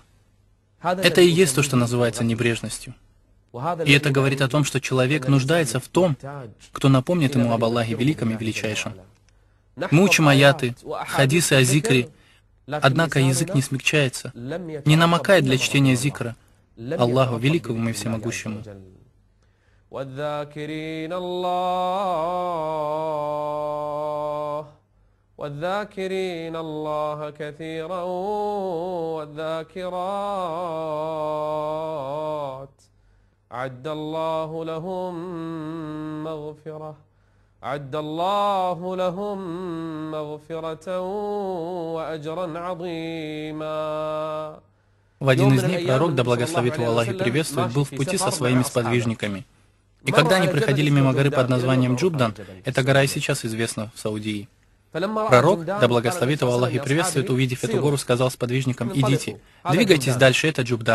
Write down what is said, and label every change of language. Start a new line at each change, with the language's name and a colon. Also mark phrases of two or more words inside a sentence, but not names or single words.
Russian: Это и есть то, что называется небрежностью. И это говорит о том, что человек нуждается в том, кто напомнит ему об Аллахе Великом и Величайшем. Мы учим аяты, хадисы о зикре, однако язык не смягчается, не намокает для чтения зикра Аллаху Великому и Всемогущему.
Arabic: والذاكرين الله كثيرا والذاكرات أعد الله لهم مغفرة وأجرا عظيما.
Russian: В один из дней пророк, да благословит его Аллах и приветствует, был в пути со своими сподвижниками. И когда они проходили мимо горы под названием Джубдан, эта гора и сейчас известна в Саудии, пророк, да благословит его Аллах и приветствует, увидев эту гору, сказал сподвижникам: «Идите, двигайтесь дальше, это Джубдан».